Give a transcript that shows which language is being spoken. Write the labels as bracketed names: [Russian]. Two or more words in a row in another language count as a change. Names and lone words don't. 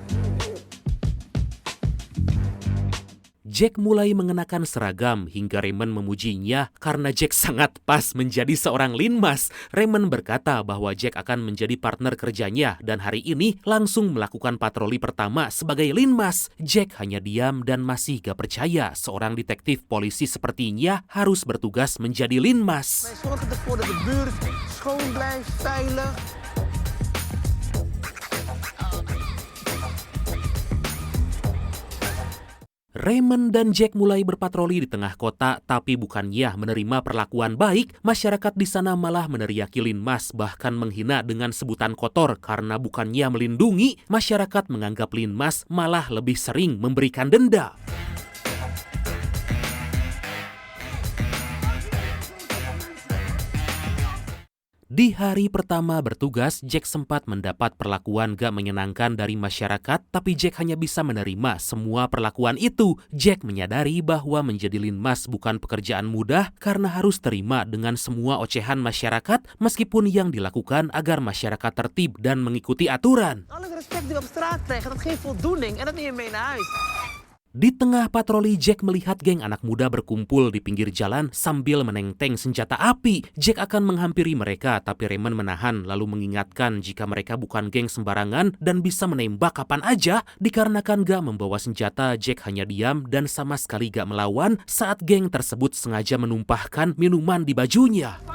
[Indonesian] Jack mulai mengenakan seragam hingga Raymond memujinya karena Jack sangat pas menjadi seorang Linmas. Raymond berkata bahwa Jack akan menjadi partner kerjanya dan hari ini langsung melakukan patroli pertama sebagai Linmas. Jack hanya diam dan masih gak percaya seorang detektif polisi sepertinya harus bertugas menjadi Linmas. [Dutch] Wij zorgen ervoor dat de buurt schoon blijft, veilig. [Indonesian] Raymond dan Jack mulai berpatroli di tengah kota, tapi bukannya menerima perlakuan baik, masyarakat di sana malah meneriaki Linmas, bahkan menghina dengan sebutan kotor karena bukannya melindungi, masyarakat menganggap Linmas malah lebih sering memberikan denda. Di hari pertama bertugas, Jack sempat mendapat perlakuan gak menyenangkan dari masyarakat, tapi Jack hanya bisa menerima semua perlakuan itu. Jack menyadari bahwa menjadi Linmas bukan pekerjaan mudah karena harus terima dengan semua ocehan masyarakat, meskipun yang dilakukan agar masyarakat tertib dan mengikuti aturan. [Dutch] Alle respect die we op straat krijgen, dat geeft voldoening en dat neem je mee naar huis. [Indonesian] Di tengah patroli, Jack melihat geng anak muda berkumpul di pinggir jalan sambil menenteng senjata api. Jack akan menghampiri mereka, tapi Raymond menahan lalu mengingatkan jika mereka bukan geng sembarangan dan bisa menembak kapan aja. Dikarenakan gak membawa senjata, Jack hanya diam dan sama sekali gak melawan saat geng tersebut sengaja menumpahkan minuman di bajunya.